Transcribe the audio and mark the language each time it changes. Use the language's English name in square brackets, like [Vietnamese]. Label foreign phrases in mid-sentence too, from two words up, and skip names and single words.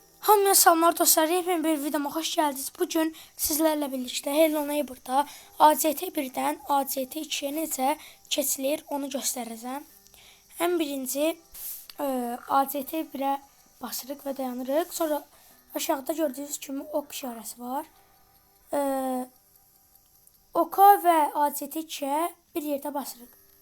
[Azerbaijani] Hamıya salamlar dostlar, yepyeni bir videoma [Turkish] hoş geldiniz. Bugün sizlerle birlikte [Azerbaijani] Hello Neighbor'da ACT 1'dən ACT 2'ye necə keçilir onu göstərəcəm. Ən birinci ACT 1'ə basırıq və dayanırıq. Sonra aşağıda gördüyünüz kimi ok işarəsi var. Oka və ACT 2'ye bir yerdə basırıq.